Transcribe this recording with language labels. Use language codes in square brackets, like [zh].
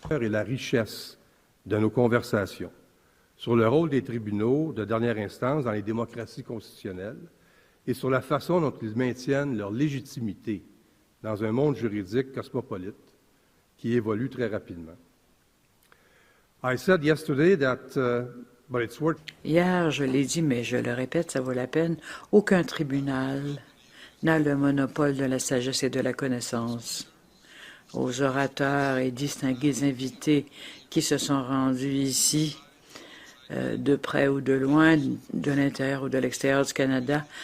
[fr] Et la richesse de nos conversations sur le rôle des tribunaux de dernière instance dans les démocraties constitutionnelles et sur la façon dont ils maintiennent leur légitimité dans un monde juridique cosmopolite qui évolue très rapidement. [en] I said yesterday that, but it's worth... [fr] Hier, je l'ai dit, mais je le répète, ça vaut la peine, aucun tribunal n'a le monopole de la sagesse et de la connaissance. Aux orateurs et distingués invités qui se sont rendus ici, de près ou de loin, de l'intérieur ou de l'extérieur du Canada.